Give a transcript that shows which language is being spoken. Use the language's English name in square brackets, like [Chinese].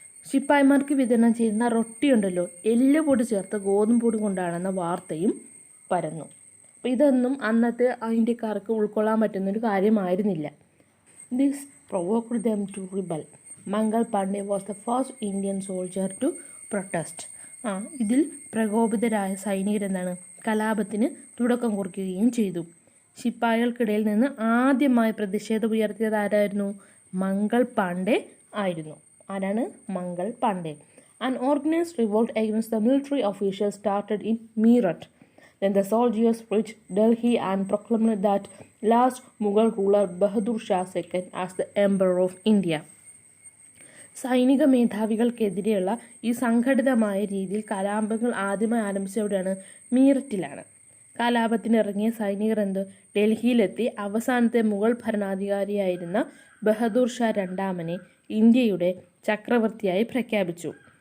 [Malayalam] ശിപ്പായിമാർക്ക് വിതരണം ചെയ്യുന്ന റൊട്ടി ഉണ്ടല്ലോ, എല്ലുപൊടി ചേർത്ത് ഗോതമ്പ് പൊടി കൊണ്ടാണെന്ന വാർത്തയും പരന്നു. അപ്പോൾ ഇതൊന്നും അന്നത്തെ ഇന്ത്യക്കാർക്ക് ഉൾക്കൊള്ളാൻ പറ്റുന്നൊരു കാര്യമായിരുന്നില്ല. [English] This provoked them to rebel. Mangal Pandey was the first Indian soldier to protest. [Malayalam] ഇതിൽ പ്രകോപിതരായ സൈനികർ കലാപത്തിന് തുടക്കം കുറിക്കുകയും ചെയ്തു. ശിപ്പായികൾക്കിടയിൽ നിന്ന് ആദ്യമായി പ്രതിഷേധം ഉയർത്തിയത് ആരായിരുന്നു? മംഗൾ പാണ്ഡെ ആയിരുന്നു. ആരാണ്? Mangal Pandey. [English] An organized revolt against the military officials started in Meerut. Then the soldiers reached Delhi and proclaimed that last Mughal ruler Bahadur Shah II as the Emperor of India. [Malayalam] സൈനിക മേധാവികൾക്കെതിരെയുള്ള ഈ സംഘടിതമായ രീതിയിൽ കലാപങ്ങൾ ആദ്യമായി ആരംഭിച്ചവിടെയാണ് മീററ്റിലാണ്. കലാപത്തിനിറങ്ങിയ സൈനികർ ഡൽഹിയിലെത്തി അവസാനത്തെ മുഗൾ ഭരണാധികാരിയായിരുന്ന ബഹദൂർ ഷാ രണ്ടാമനെ ഇന്ത്യയുടെ ചക്രവർത്തിയായി പ്രഖ്യാപിച്ചു.